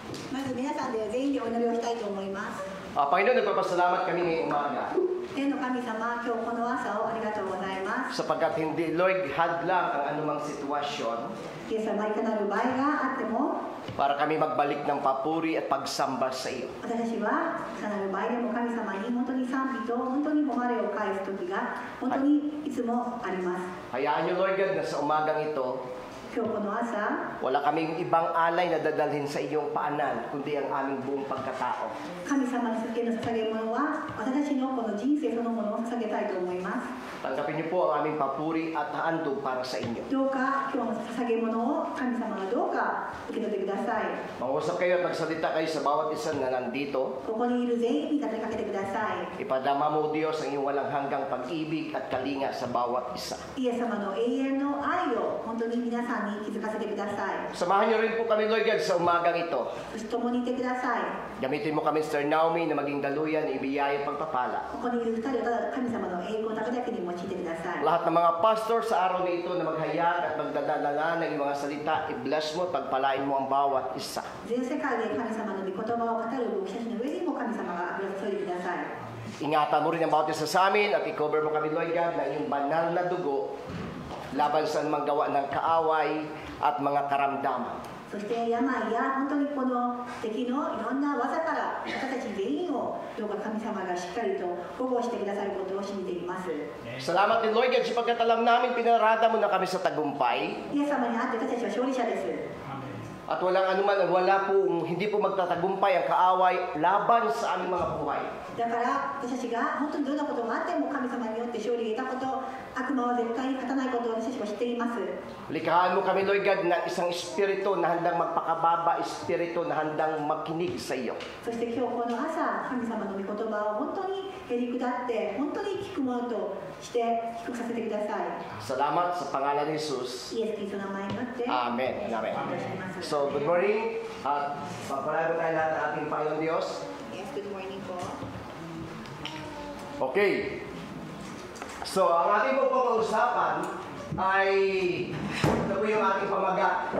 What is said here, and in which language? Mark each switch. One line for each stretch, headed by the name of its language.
Japanese: まず皆さんで全員でお祈りをしたいと思います。
Filipino: Panginoon, nagpapasalamat kami ngayong umaga
Japanese: 天の神様、今日この朝をありがとうございます。
Filipino: sapagkat hindi, Lord, hadlang ang anumang sitwasyon
Japanese: イエス様、いかなる場合があっても、
Filipino: para kami magbalik ng papuri at pagsamba sa iyo.
Japanese: 私たちはいかなる場合でも神様に本当に賛美と本当に誉れを返す時が本当にいつもあります。
Filipino: Hayaan niyo, Lord God, na sa umagang ito,
Japanese: 今日この朝、
Filipino: wala kaming ibang alay na dadalhin sa iyong paanan, kundi ang aming buong pagkatao.
Japanese: 神様にへの捧げ物は私たちのこの人生そのものを捧げたいと思います。
Filipino: Tanggapin niyo po ang aming papuri at handog para sa inyo.
Japanese: どうか今日の捧げ物を神様がどうか受け取ってください。
Filipino: Mangusap kayo at magsalita kayo sa bawat isa na nandito.
Japanese: ここにいる全員に語りかけてください。
Filipino: Ipadama mo, Diyos, ang iyong walang hanggang pag-ibig at kalinga sa bawat isa.
Japanese: イエス様の永遠の愛を本当に皆さんに気づかせてください。
Filipino: Samahan niyo rin po kami, Lord God, sa umagang ito.
Japanese: そして共にいてください。
Filipino: Gamitin mo kami, Sir Naomi, na maging daluyan, ibiyaya pagpapala.
Japanese: ここにいる2人をただ神様の栄光だけだけに用いてください。
Filipino: Lahat ng mga pastor sa araw na ito na maghayag at magdadala ng iyong mga salita, i-bless mo at pagpalain mo ang bawat isa.
Japanese: 全世界で神様の御言葉を語る牧者たちの上にも神様が油注いでください。
Filipino: Ingatan mo rin ang bawat isa sa amin at i-cover mo kami, Lord God, na iyong banal na dugo laban sa anumang gawa ng kaaway at mga karamdaman.
Japanese: そして病や本当にこの敵のいろんな技から私たち全員をどうか神様がしっかりと保護してくださることを信じています。
Filipino: Salamat din, Lord God, sapagkat alam namin pinarada mo na kami sa tagumpay
Japanese: イエス様にあって私たちは勝利者です。
Filipino: at walang anuman, hindi po magtatagumpay ang kaaway laban sa aming mga buhay.
Japanese: だから私たちが本当にどんなことがあっても神様によって勝利が得たこと、悪魔は絶対に勝たないことを私たちは知っています。
Filipino: Likhaan mo kami, Lord God, ng isang espiritu na handang magpakababa, espiritu na handang makinig sa iyo.
Japanese: そして今日この朝、神様の御言葉を本当にへり下って本当に聞くものとして低くさせてください。
Filipino: Salamat sa pangalan ni Jesus.
Japanese: イエス・キリストの名前によって
English: Amen. Amen. So, good morning.
Filipino: At pagpalain mo tayo lahat ng ating Panginoon Diyos.
English: Yes, good morning po. Okay.
Filipino: So, ang ating pag-uusapan ay ito po yung ating pamagat.